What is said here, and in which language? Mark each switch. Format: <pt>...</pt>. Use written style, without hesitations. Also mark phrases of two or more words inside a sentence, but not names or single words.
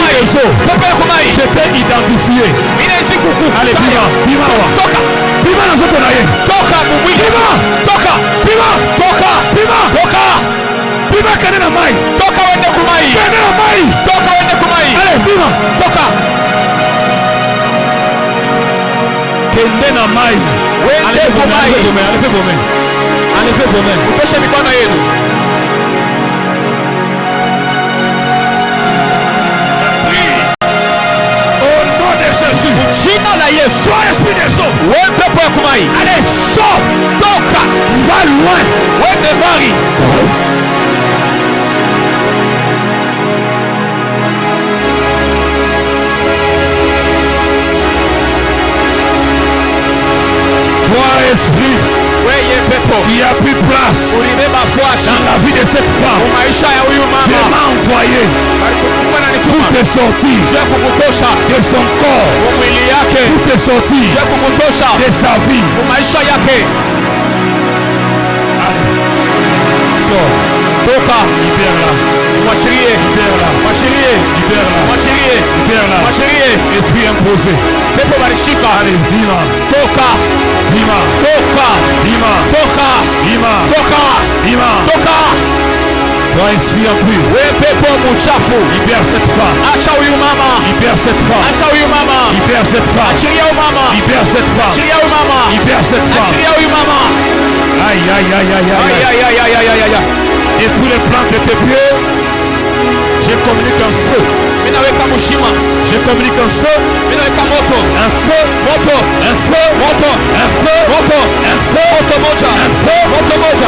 <fr>Je t'ai identifié. Allez,</fr> <ln>bima. Toka. Bima na zoto na ye. Toka mumwili. Toka. Bima. Toka. Bima. Toka. Bima kende na mai.</ln> <sw>Toka wende kumai.</sw> <ln>Kende na mai.</ln> <sw>Toka wende kumai.</sw> <ln>Allez, bima. Toka. Kende na mai.</ln> <sw>Wende kumai.</sw> <fr>Allez, fais bomber.</fr> <sw>Utoshe mikono yenu. Jina la Yesu.</sw> <fr>Esprit des eaux.</fr> <sw>Wewe pepo ya kumai.</sw> <fr>Allez, sors. Toka. Va loin.</fr> <sw>Wende mbali.</sw> <fr>Toi, esprit qui a pris place dans la vie de cette femme, Dieu m'a envoyé pour te sortir de son corps, pour te sortir de sa vie. Allez, sors. Toka, libère-la. Mwachilie, libère-la. Mwachilie, libère-la. Mwachilie, libère-la. Mwachilie, esprit imposé.</fr> <sw>Pepo barishika.</sw> <ln>Allez, bima. Toka, bima. Toka, bima. Toka, bima. Toka, bima. Toka.</ln> <fr>Toi, esprit impur.</fr> <sw>Wewe pepo mchafu.</sw> <fr>Libère cette femme.</fr> <sw>Acha huyu mama.</sw> <fr>Libère cette femme.</fr> <sw>Acha huyu mama.</sw> <fr>Libère cette femme.</fr> <sw>Achilia huyu mama.</sw> <fr>Libère cette femme.</fr> <sw>Achilia huyu mama.</sw> <fr>Libère cette femme.</fr> <sw>Achilia huyu mama. Aïe, aïe, aïe, aïe, aïe. Aïe, aïe, aïe, aïe, aïe, aïe.</sw> <fr>Et pour les plantes de tes pieds, je communique un feu. Je communique un feu. Un feu. Moto. Un feu. Moto. Un feu. Moto. Un feu.</fr> <sw>Moto moja.</sw> <fr>Un feu.</fr> <sw>Moto moja.</sw>